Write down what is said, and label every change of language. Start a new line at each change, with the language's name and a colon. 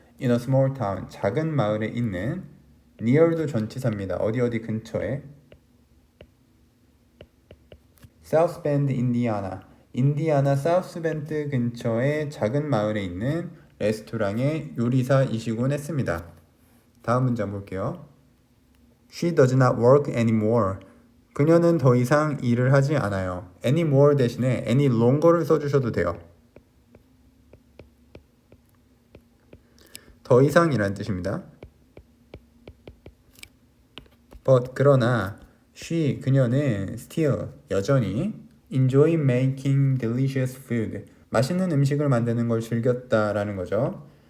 English: in a small town,
Korean: 작은 마을에 있는 near도 전치사입니다. 어디 근처에 South Bend, 인디아나 사우스 벤드 근처의 작은 마을에 있는 레스토랑의 요리사이시곤 했습니다. 다음 문장 볼게요.
English: She does not work anymore.
Korean: 그녀는 더 이상 일을 하지 않아요. anymore 대신에 any longer를 써주셔도 돼요. 더 이상이란 뜻입니다. But 그러나 그녀는 still 여전히
English: enjoy making delicious food,
Korean: 맛있는 음식을 만드는 걸 즐겼다라는 거죠.